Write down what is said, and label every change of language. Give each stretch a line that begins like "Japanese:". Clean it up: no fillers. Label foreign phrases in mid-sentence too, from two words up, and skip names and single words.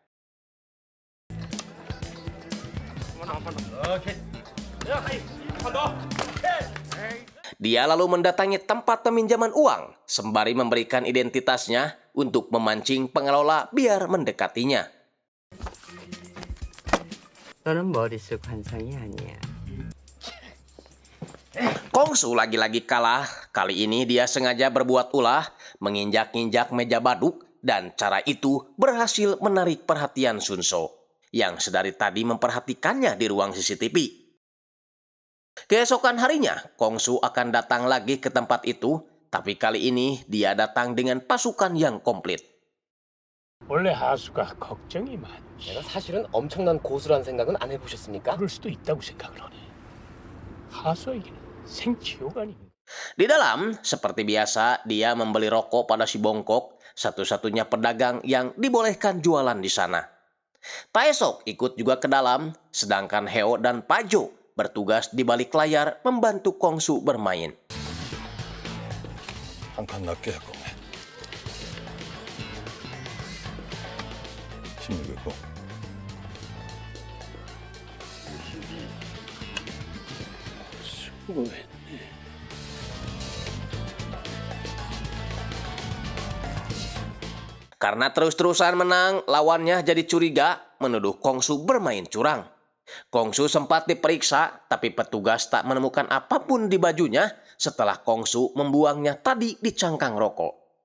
Indonesian: Dia lalu mendatangi tempat peminjaman uang, sembari memberikan identitasnya untuk memancing pengelola biar mendekatinya.
Korean: 너는 머릿속 환상이 아니야.
Indonesian: Kongsu lagi-lagi kalah. Kali ini dia sengaja berbuat ulah, menginjak-injak meja baduk, dan cara itu berhasil menarik perhatian Sunso, yang sedari tadi memperhatikannya di ruang CCTV. Keesokan harinya, Kongsu akan datang lagi ke tempat itu, tapi kali ini dia datang dengan pasukan yang komplit.
Korean: 원래 하수가 걱정이 많지. 내가 사실은 엄청난 고수라는 생각은 안 해보셨습니까? 그럴 수도 있다고 생각을 하네. 하수에게는 생지옥 아닙니까?
Indonesian: Di dalam, seperti biasa, dia membeli rokok pada si bongkok, satu-satunya pedagang yang dibolehkan jualan di sana. Taesok ikut juga ke dalam, sedangkan Heo dan Pajo bertugas di balik layar membantu Kongsu bermain.
Korean: 한 칸 낮게 할 거네. 16고. 수고했네.
Indonesian: Karena terus-terusan menang, lawannya jadi curiga menuduh Kongsu bermain curang. Kongsu sempat diperiksa, tapi petugas tak menemukan apapun di bajunya setelah Kongsu membuangnya tadi di cangkang rokok.